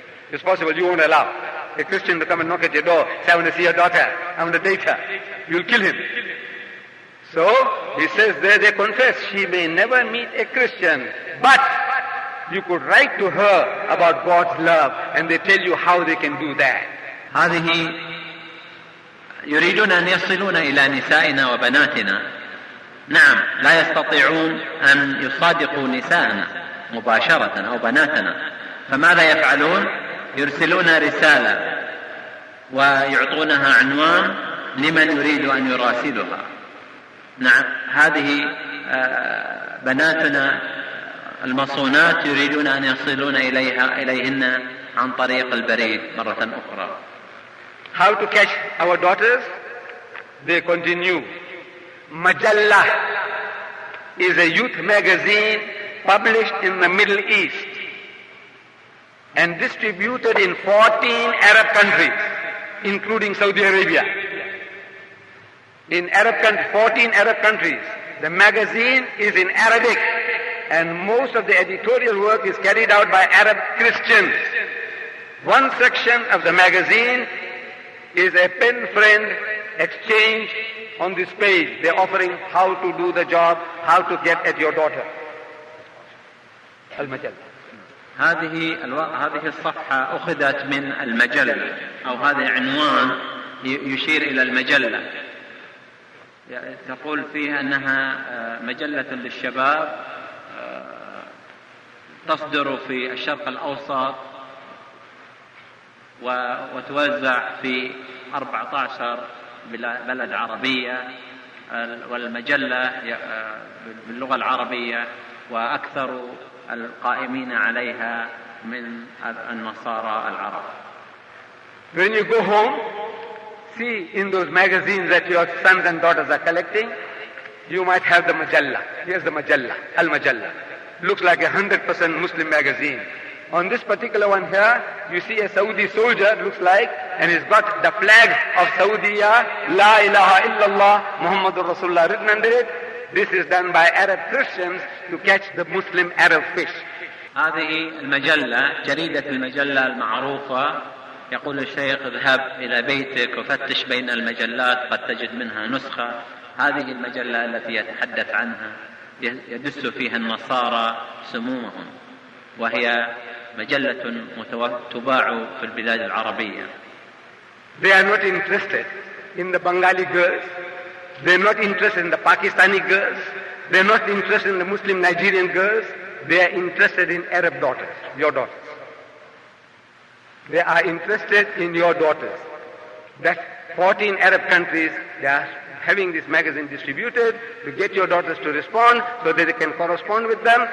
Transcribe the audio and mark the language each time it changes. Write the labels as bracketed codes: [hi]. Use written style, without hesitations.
[en] It's possible you won't allow a Christian to come and knock at your door, say, I want to see your daughter, I want to date her. You'll kill him. So, he says there, they confess, she may never meet a Christian, but you could write to her about God's love, and they tell you how they can do that. [ar] هذه يريدون أن يصلون إلى نسائنا وبناتنا. نعم، لا يستطيعون أن يصادقوا نسائنا مباشرة أو بناتنا، فماذا يفعلون؟ يرسلون رسالة ويعطونها عنوان لمن يريد أن يراسلها. نعم، هذه بناتنا المصونات يريدون أن يصلون إليهن عن طريق البريد مرة أخرى. [en] How to catch our daughters? They continue. Majalla is a youth magazine published in the Middle East and distributed in 14 Arab countries, including Saudi Arabia. In 14 Arab countries, the magazine is in Arabic and most of the editorial work is carried out by Arab Christians. One section of the magazine is a pen friend exchange on this page. They're offering how to do the job, how to get at your daughter. [ar] المجلة. هذه الصفحة أخذت من المجلة، أو هذا عنوان يشير إلى المجلة. تقول فيها أنها مجلة للشباب تصدر في الشرق الأوسط وتوزع في 14 بلد عربية، والمجلة باللغة العربية، وأكثر القائمين عليها من النصارى العرب. [en] When you go home, see in those magazines that your sons and daughters are collecting, you might have the مجلة. Here's the مجلة. [ar] المجلة. [en] Looks like a 100% Muslim magazine. On this particular one here, you see a Saudi soldier, looks like, and he's got the flag of Saudi, [ar] La ilaha illallah, Muhammadur Rasulullah, [en] written under it. This is done by Arab Christians to catch the Muslim Arab fish. [ar] هذه المجلة، جريدة المجلة المعروفة، يقول الشيخ اذهب إلى بيتك وفتش بين المجلات قد تجد منها نسخة. هذه المجلة التي يتحدث عنها يدس فيها النصارى سمومهم، وهي مجلة تباع في البلاد العربية. [en] They are not interested in the Bengali girls. They are not interested in the Pakistani girls. They are not interested in the Muslim Nigerian girls. They are interested in Arab daughters, your daughters. They are interested in your daughters. That 14 Arab countries, they are having this magazine distributed to get your daughters to respond so that they can correspond with them.